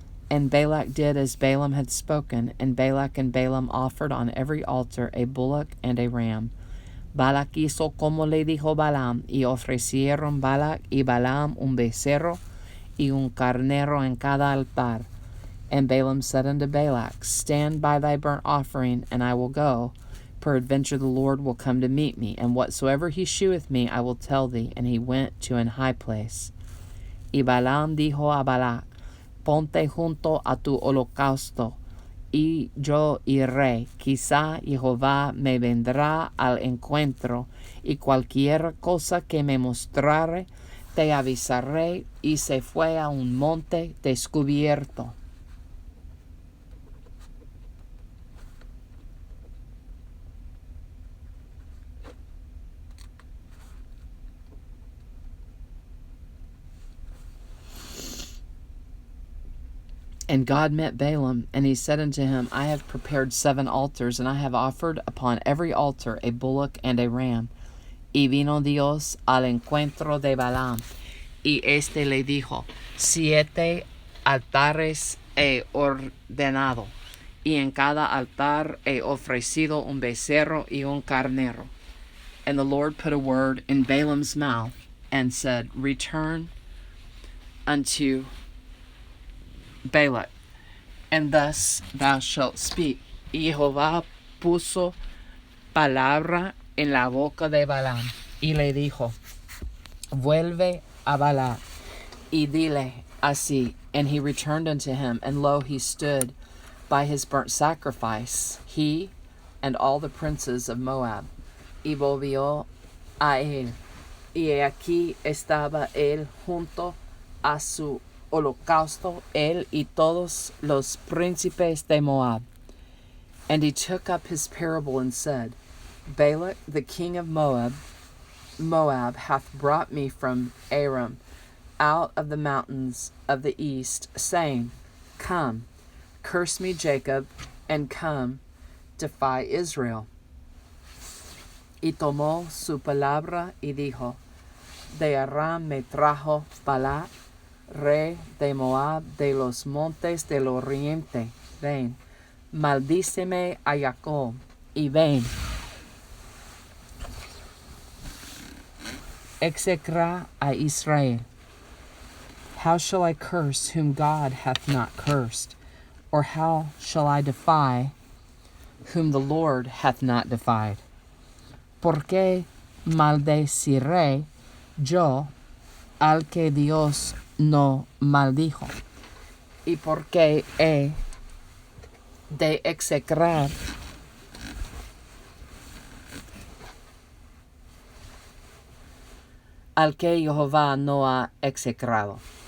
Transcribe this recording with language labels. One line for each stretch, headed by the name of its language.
English: And Balak did as Balaam had spoken, and Balak and Balaam offered on every altar a bullock and a ram.
Spanish: Balak hizo como le dijo Balaam, y ofrecieron Balak y Balaam un becerro y un carnero en cada altar.
English: And Balaam said unto Balak, Stand by thy burnt offering, and I will go. Peradventure the Lord will come to meet me, and whatsoever he sheweth me I will tell thee. And he went to an high place.
Spanish: Y Balaam dijo a Balak, Ponte junto a tu holocausto, y yo iré. Quizá Jehová me vendrá al encuentro, y cualquier cosa que me mostrare te avisaré. Y se fue a un monte descubierto.
English: And God met Balaam, and he said unto him, I have prepared 7 altars, and I have offered upon every altar a bullock and a ram.
Spanish: Y vino Dios al encuentro de Balaam, y este le dijo, 7 altares he ordenado, y en cada altar he ofrecido un becerro y un carnero.
English: And the Lord put a word in Balaam's mouth, and said, Return unto Balak, and thus thou shalt speak.
Spanish: Y Jehová puso palabra en la boca de Balaam, y le dijo, Vuelve a Balak, y dile así.
English: And he returned unto him, and lo, he stood by his burnt sacrifice, he and all the princes of Moab.
Spanish: Y volvió a él, y aquí estaba él junto a su holocausto, él y todos los príncipes de Moab.
English: And he took up his parable and said, Balak the king of Moab hath brought me from Aram out of the mountains of the east, saying, Come, curse me Jacob, and come, defy Israel.
Spanish: Y tomó su palabra y dijo, De Aram me trajo Balak, rey de Moab, de los montes del oriente. Ven, maldíceme a Jacob, y ven, execra a Israel.
English: How shall I curse whom God hath not cursed? Or how shall I defy whom the Lord hath not defied?
Spanish: ¿Por qué maldeciré yo al que Dios no maldijo? ¿Y por qué he de execrar al que Jehová no ha execrado?